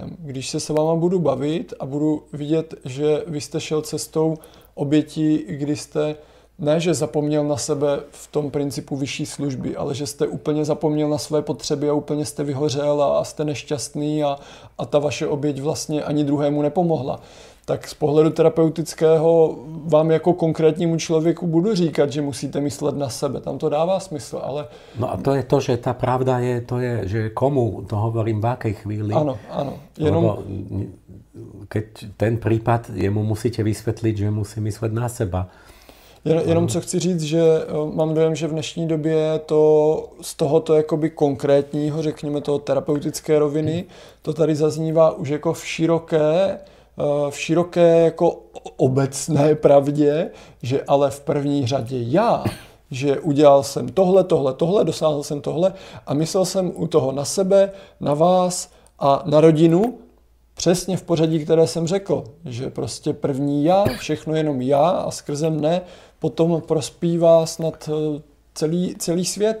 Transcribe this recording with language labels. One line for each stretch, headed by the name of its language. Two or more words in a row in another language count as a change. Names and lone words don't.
Czech: Když se s váma budu bavit a budu vidět, že vy jste šel cestou obětí, kdy jste ne, že zapomněl na sebe v tom principu vyšší služby, ale že jste úplně zapomněl na své potřeby a úplně jste vyhořel a jste nešťastný a ta vaše oběť vlastně ani druhému nepomohla. Tak z pohledu terapeutického vám jako konkrétnímu člověku budu říkat, že musíte myslet na sebe. Tam to dává smysl, ale... No a to je to,
Slovak: že tá pravda je, že komu to hovorím v akej chvíli. Áno. Lebo keď ten prípad, jemu musíte vysvetliť, že musí myslet na seba.
Czech: Jenom co chci říct, že mám dojem, že v dnešní době to z tohoto jakoby konkrétního, řekněme toho terapeutické roviny, to tady zaznívá už jako v široké jako obecné pravdě, že ale v první řadě já, že udělal jsem tohle, dosáhl jsem tohle a myslel jsem u toho na sebe, na vás a na rodinu, přesně v pořadí, které jsem řekl, že prostě první já, všechno jenom já a skrze mne potom prospívá snad celý svět.